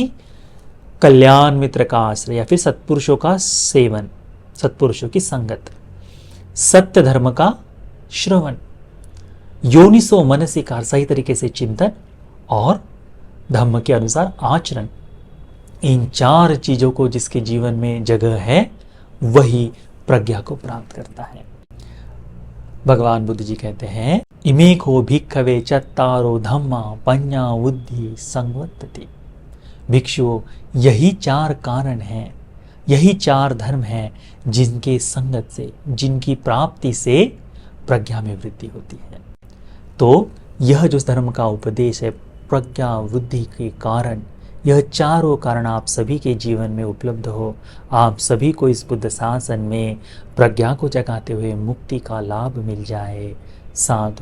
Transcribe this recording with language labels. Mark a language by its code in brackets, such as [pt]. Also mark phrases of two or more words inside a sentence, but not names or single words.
[hi] कल्याण मित्र का आश्रय या फिर सत्पुरुषों का सेवन, सत्पुरुषों की संगत, सत्य धर्म का श्रवण, [pi] योनिसो मनसिकार [hi] सही तरीके से चिंतन और धम्म के अनुसार आचरण। इन चार चीजों को जिसके जीवन में जगह है वही प्रज्ञा को प्राप्त करता है। भगवान बुद्ध जी कहते हैं [pi] इमेको भिक्खवे चत्तारो धम्मा पඤ्ඤा बुद्धि संवर्तते। [hi] भिक्षुओं, यही चार कारण हैं, यही चार धर्म हैं जिनके संगत से, जिनकी प्राप्ति से प्रज्ञा में वृद्धि होती है। तो यह जो धर्म का उपदेश है, प्रज्ञा वृद्धि के कारण, यह चारों कारण आप सभी के जीवन में उपलब्ध हो, आप सभी को इस बुद्ध शासन में प्रज्ञा को जगाते हुए मुक्ति का लाभ मिल जाए।